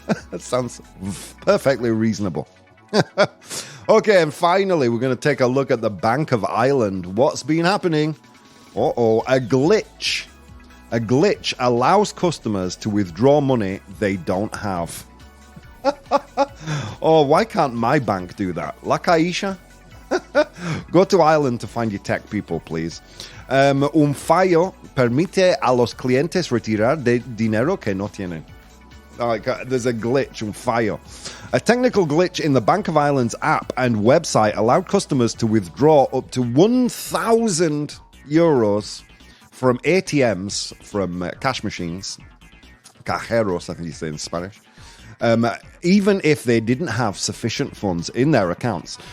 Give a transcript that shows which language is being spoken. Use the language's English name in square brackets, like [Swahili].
[English] That sounds perfectly reasonable. Okay, and finally, we're going to take a look at the Bank of Ireland. What's been happening? A glitch. A glitch allows customers to withdraw money they don't have. Oh, why can't my bank do that? La Caixa? Go to Ireland to find your tech people, please. [Spanish] Un fallo permite a los clientes retirar de dinero que no tienen. [English] There's a glitch, [Spanish] un fallo. [English] A technical glitch in the Bank of Ireland's app and website allowed customers to withdraw up to 1,000 euros from ATMs, from cash machines, [Spanish] cajeros, [English] I think you say in Spanish, even if they didn't have sufficient funds in their accounts.